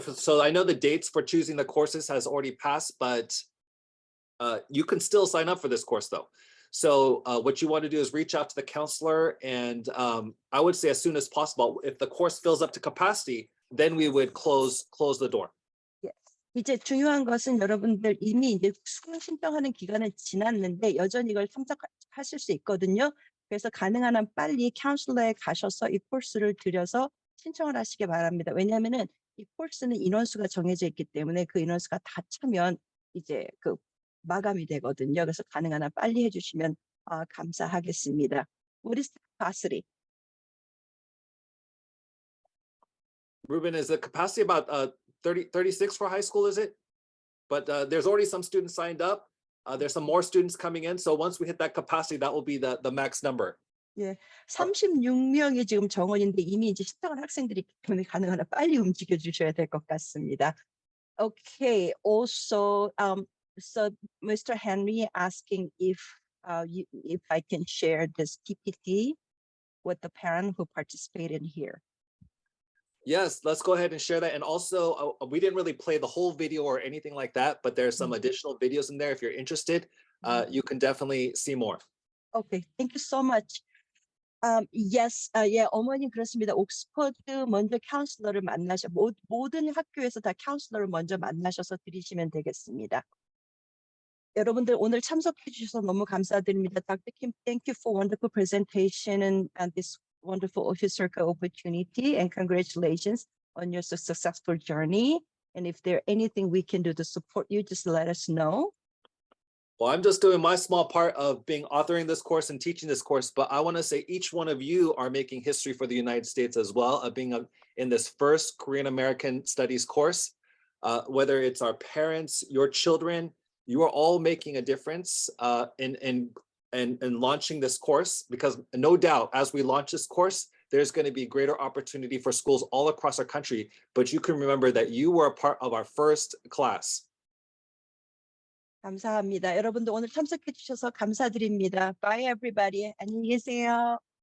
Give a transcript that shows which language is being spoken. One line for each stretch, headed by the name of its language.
English: So I know the dates for choosing the courses has already passed, but you can still sign up for this course though. So what you want to do is reach out to the counselor, and I would say as soon as possible. If the course fills up to capacity, then we would close the door.
Korean: 이제 중요한 것은 여러분들 이미 이제 수강 신청하는 기간은 지났는데 여전히 이걸 참석하실 수 있거든요. 그래서 가능한 한 빨리 카운슬러에 가셔서 이 코र्스를 들여서 신청을 하시기 바랍니다. 왜냐하면은 이 코र्스는 인원수가 정해져 있기 때문에 그 인원수가 다 차면 이제 그 마감이 되거든요. 그래서 가능한 한 빨리 해주시면 감사하겠습니다.
English: What is the capacity? Ruben, is the capacity about 36 for high school, is it? But there's already some students signed up. There's some more students coming in. So once we hit that capacity, that will be the max number.
Korean: 예, 36명이 지금 정원인데 이미 이제 신청한 학생들이 있기 때문에 가능한 한 빨리 움직여 주셔야 될 것 같습니다.
English: Okay, also, so Mr. Henry asking if if I can share this PPT with the parent who participated here. Yes, let's go ahead and share that. And also, we didn't really play the whole video or anything like that, but there's some additional videos in there. If you're interested, you can definitely see more. Okay, thank you so much.
Korean: Yes, 예, 어머님 그렇습니다. 옥스퍼드 먼저 카운슬러를 모든 학교에서 다 카운슬러를 먼저 만나셔서 드리시면 되겠습니다. 여러분들 오늘 참석해 주셔서 너무 감사드립니다.
English: Dr. Kim, thank you for wonderful presentation and this wonderful historical opportunity, and congratulations on your successful journey. And if there's anything we can do to support you, just let us know. Well, I'm just doing my small part of authoring this course and teaching this course, but I want to say each one of you are making history for the United States as well, of being in this first Korean American Studies course. Whether it's our parents, your children, you are all making a difference in launching this course, because no doubt as we launch this course, there's going to be greater opportunity for schools all across our country. But you can remember that you were a part of our first class.
Korean: 감사합니다. 여러분도 오늘 참석해 주셔서 감사드립니다.
English: Bye everybody.
Korean: 안녕히 계세요.